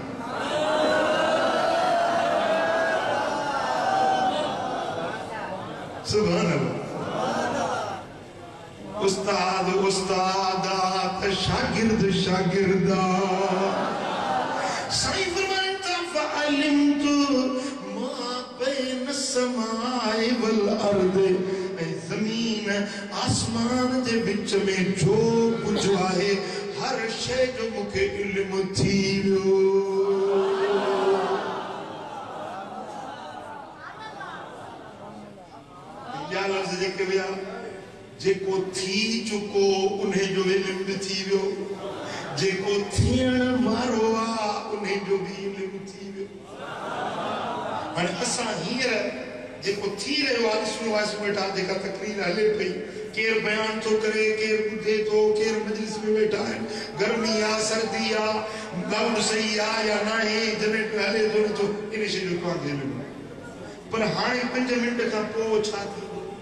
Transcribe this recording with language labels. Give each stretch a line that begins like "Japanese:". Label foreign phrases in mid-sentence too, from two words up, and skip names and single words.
Arabic: سبحان الله
Sindhi: उस्ताद उस्तादात शागिर्द शागिर्दा साईं फरमाता
Arabic: فعلمت ما بين السماء والأرض
Sindhi: जमीन आसमान जे विच में जो कुछ आहे हर शय जो मुखे इल्म थी वियो या लफ्ज़ जेके विया जेको थी चुको उन्हें जो इल्म थी वियो जेको थियण वारो आ उन्हें जो भी इल्म थी वियो हाणे असां हींअर जेको थी रहियो आहे ॾिसणो आहे वेठा जेका तकरीर हले पई केर बयान थो करे केर ॿुधे थो केर मजलिस में वेठा आहिनि गर्मी आहे सर्दी आहे लाउड सही आहे या न आहे जनरेटर हले थो नथो इन शइ जो तव्हांखे इल्मु पर हाणे 5 मिंट खां पोइ छा थींदो